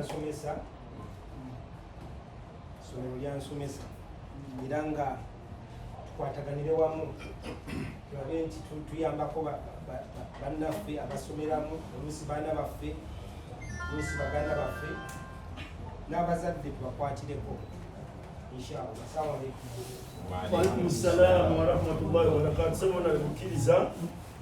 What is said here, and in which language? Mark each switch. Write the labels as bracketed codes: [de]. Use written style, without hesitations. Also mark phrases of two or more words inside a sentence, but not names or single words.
[lg] lyansomesa era nga tukwataganire wamu tulabe nti tuyambako bannaffe abasomeramu oluusi baana baffe oluusi baganda baffe n'abazadde tubakwatireko inshallah. [ar] السلام عليكم. وعليكم السلام ورحمة الله وبركاته. [sw] Sema na [lg] kukkiriza